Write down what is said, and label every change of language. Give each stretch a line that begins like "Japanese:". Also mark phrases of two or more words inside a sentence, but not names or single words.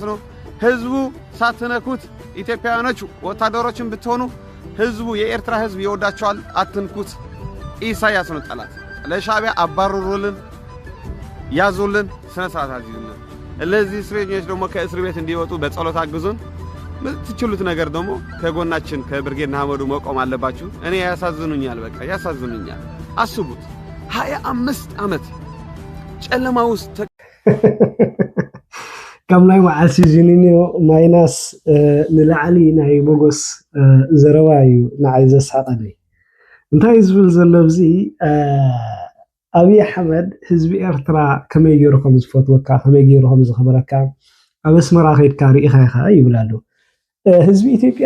Amharic: ነው ህዝቡ ሳትነኩት ኢትዮጵያውያኖች ወታደሮችን ብትሆኑ ህዝቡ የኤርትራ ህዝብ ይወዳቸዋል አትንኩት ኢሳያስ ነው ጠላት ለሻዕቢያ አባረሩልን ያዙልን ስነ ስርዓት አዝይልን ለዚህ እስረኞች ደግሞ ከእስር ቤት እንዲወጡ በጸሎት አግዙን ምትችሉት ነገር ደግሞ ከጎናችን ከብርጌድ ንሓመዱ መቆም አለባችሁ እኔ ያሳዝኑኛል በቃ ያሳዝኑኛል አስቡት 25 ዓመት ጨለማ ውስጥ
Tigrinya: ከም ናይ መዓልቲ ዚኒኒዮ ማይናስ ንላዕሊ ናይ ሞጎስ ዘረባ እዩ ንዓይ ዘሳቐኒ እንታይ ዝብል ዘሎ እዚ አብይ አሕመድ ህዝቢ ኤርትራ ከመይ ገይሩ ከም ዝፈትወካ ከመይ ገይሩ ከም ዝኽበረካ ኣብ ኣስመራ ከይድካ ርኢኻ ኢኻ ይብላሉ ህዝቢ ኢትዮጵያ